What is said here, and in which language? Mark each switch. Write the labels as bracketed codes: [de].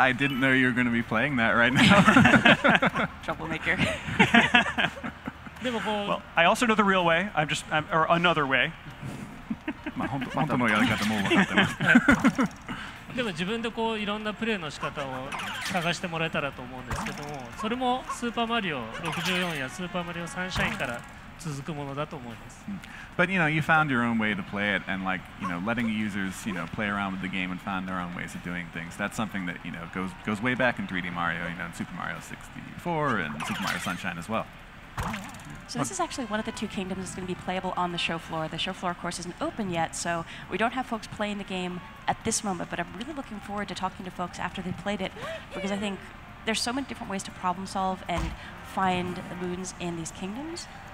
[en] I didn't know you were going to be playing that right now. Troublemaker. [ja] でもこう、 [en] Well, I also know the real way. Or another way. [ja] 本当のやり方も分かってます。でも自分でこういろんなプレイの仕方を探してもらえたらと思うんですけども、それもスーパーマリオ64やスーパーマリオサンシャインから続くものだと思います。 [en] But you know, you found your own way to play it, and like, you know, letting users, you know, play around with the game and find their own ways of doing things. That's something that, you know, goes way back in 3D Mario, you know, in Super Mario 64 and Super Mario Sunshine as well. So this is actually one of the two kingdoms that's going to be playable on the show floor. The show floor, of course, isn't open yet, so we don't have folks playing the game at this moment, but I'm really looking forward to talking to folks after they've played it, because I think there's so many different ways to problem solve and find the moons in these kingdoms.